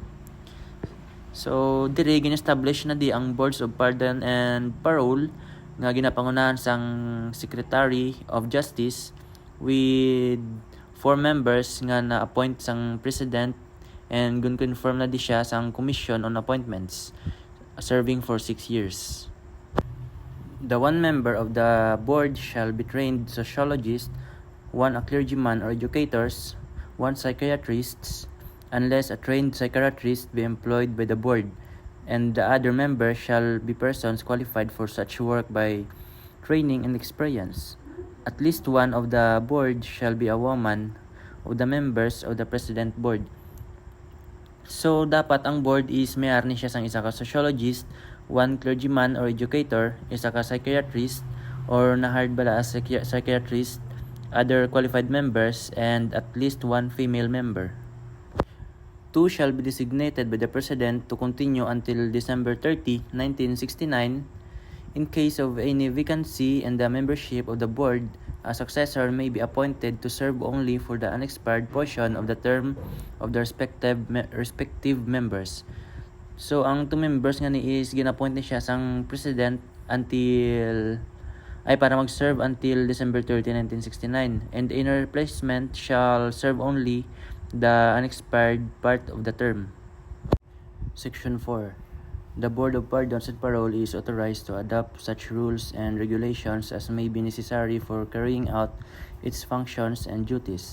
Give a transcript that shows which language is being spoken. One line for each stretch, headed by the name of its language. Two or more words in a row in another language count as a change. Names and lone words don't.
English: So,
Hiligaynon: diri gin-establish na di ang Boards of Pardon and Parole nga ginapangunahan sang Secretary of Justice
English: with 4 members
Hiligaynon: nga na-appoint sang President, and gun-confirm na di siya sang Commission on Appointments
English: serving for 6 years. The 1 member of the board shall be trained sociologist, 1 a clergyman or educators, 1 psychiatrist, unless a trained psychiatrist be employed by the board, and the other member shall be persons qualified for such work by training and experience. At least 1 of the board shall be a woman of the members of the President Board. So,
Hiligaynon: dapat ang board is mayar ni siya sang isa ka sociologist,
English: 1 clergyman or educator,
Hiligaynon: isa ka psychiatrist or na-hired bala as psychiatrist,
English: other qualified members, and at least 1 female member. Two shall be designated by the President to continue until December 30, 1969. In case of any vacancy in the membership of the board, a successor may be appointed to serve only for the unexpired portion of the term of the respective members. So,
Hiligaynon: ang
English: two members
Hiligaynon: nga ni is gina-appoint ni siya sang president para mag-serve
English: until December 30, 1969. And in replacement shall serve only the unexpired part of the term. Section 4. The Board of Pardons and Parole is authorized to adopt such rules and regulations as may be necessary for carrying out its functions and duties.